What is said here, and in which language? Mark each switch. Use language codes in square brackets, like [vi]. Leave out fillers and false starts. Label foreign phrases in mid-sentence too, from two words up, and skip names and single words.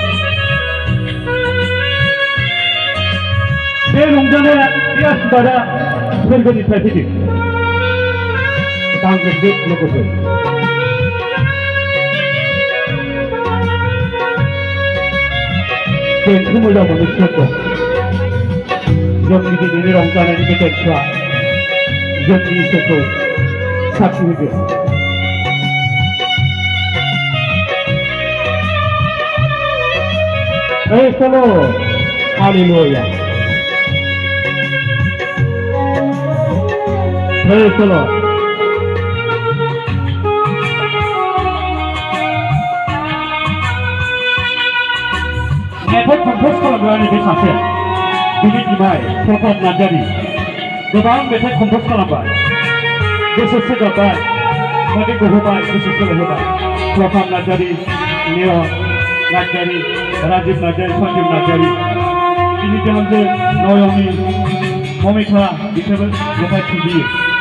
[brx] बे रंजानाया बे आशीर्बादा सोरगोनिफ्राय फैदों गांग्रोमदो लोगोफोर देंखो मोजां मोनो सोर दं जोंनि दिनैनि रंजानायनि बे देंखोआ जोंनि इसोरखौ साखि होगोन [en] Praise the Lord. Hallelujah. Praise the Lord. [brx] मेथाइ कम्प'ज खालामग्रानि बे सासे बिनि बिमाय प्रभात नार्जारि गोबां मेथाइ कम्प'ज खालामबाय गोसो सोगाबबाय मेथाइ गहोबाय गोसो सोलायहोबाय प्रभात नार्जारि नेहन नार्जारि राजिब नार्जारि सन्जीब नार्जारि बिनि बिहामजो नयनी ममिता बिसोरबो मेथाइ खनगियो